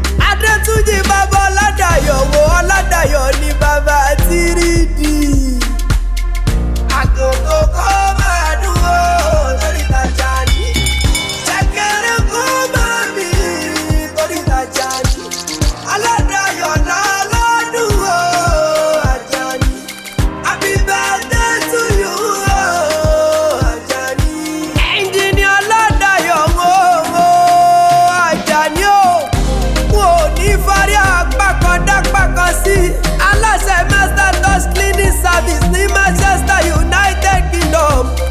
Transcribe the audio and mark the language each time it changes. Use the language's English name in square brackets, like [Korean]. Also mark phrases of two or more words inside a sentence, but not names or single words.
[Yoruba] Adétúnjì bàbá Ọládàyọ̀ wo Ọládàyọ̀ ni bàbá Tírìdì. Àkókò kó máa dùn ó, torí Tajani. Ṣẹ̀kẹ̀rẹ̀ kó máa mì, torí Tajani. Ọládàyọ̀ lọ́lọ́dún ó, Àjàní. [English] Happy birthday to you ó, Àjàní. [Yoruba] Ẹnjìnì Ọládàyọ̀ wo wo Àjàní o. N ò ní fárí apá kan dápá kan sí. Aláṣẹ Master Touch Cleaning Service ní Manchester, United Kingdom.